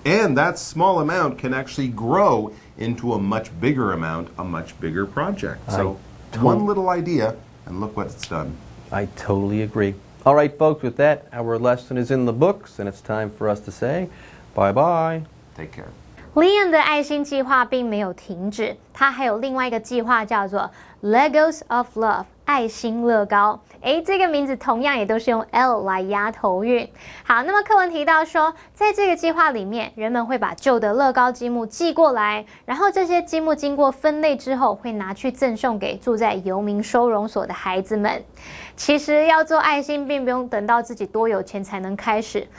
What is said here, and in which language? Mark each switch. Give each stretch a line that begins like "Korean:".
English: And that small amount can actually grow into a much bigger amount, a much bigger project. So one little idea, and look what it's done. I totally agree. All right, folks, with that, our lesson is in the books, and it's time for us to say bye-bye. Take care.
Chinese: Liam 的爱心计划并没有停止，他还有另外一个计划叫做 Legos of Love 爱心乐高。这个名字同样也都是用 L 来押头韵。好，那么课文提到说，在这个计划里面，人们会把旧的乐高积木寄过来，然后这些积木经过分类之后，会拿去赠送给住在游民收容所的孩子们。其实要做爱心，并不用等到自己多有钱才能开始。